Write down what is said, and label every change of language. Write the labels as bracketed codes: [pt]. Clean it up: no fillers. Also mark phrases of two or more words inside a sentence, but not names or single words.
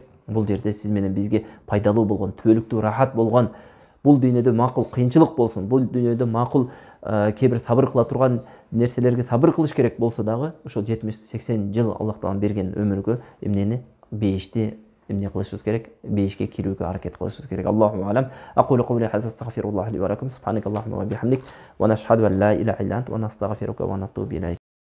[ky] Бул жерде сиз менен бизге пайдалуу болгон, төлүктүү, рахат болгон, бул дүйнөдө макул кыйынчылык болсун, бул дүйнөдө макул кээ бир сабыр кыла турган нерселерге сабыр кылыш керек болсо дагы, ошол 70-80 жыл Аллах таалам берген өмүргө эмнени, бейишти эмне кылышыбыз керек? Бейишке кирүүгө аракет кылышыбыз керек. [ar] الله أعلم. أقول قولي هذا أستغفر الله لي ولكم سبحانك اللهم وبحمدك نشهد أن لا إله إلا أنت نستغفرك ونتوب إليك.